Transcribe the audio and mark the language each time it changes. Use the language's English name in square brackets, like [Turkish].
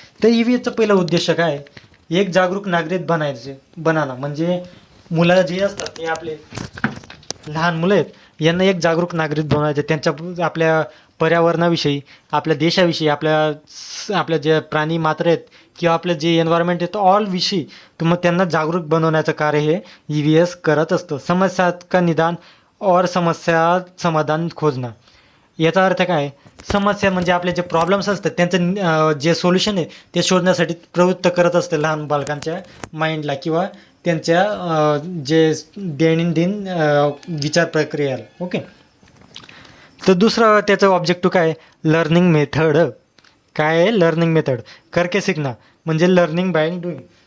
[Marathi] तर EVSचं पहिलं उद्देश काय आहे, एक जागरूक नागरिक बनाना, म्हणजे मुलं जे असतात ते आपले लहान मुलं आहेत, यांना एक जागरूक नागरिक बनवायचे, त्यांच्या आपल्या पर्यावरणाविषयी, आपल्या देशाविषयी, आपल्या जे प्राणी मात्र आहेत किंवा आपलं जे एन्व्हायरमेंट आहे, ऑल विषयी त्यांना जागरूक बनवण्याचं कार्य हे EVS करत असतं. [Hindi] समस्या का निदान और समस्या समाधान खोजना. [Marathi] याचा अर्थ काय, समस्या म्हणजे आपले जे प्रॉब्लेम्स असतात त्यांचं जे सोल्युशन आहे ते शोधण्यासाठी प्रवृत्त करत असते लहान बालकांच्या माइंडला किंवा त्यांच्या जे दैनंदिन विचार प्रक्रियेला. ओके. तर दुसरं त्याचं ऑब्जेक्टिव्ह काय, लर्निंग मेथड. काय आहे, लर्निंग मेथड, करके शिकणं, म्हणजे [English] Learning by doing.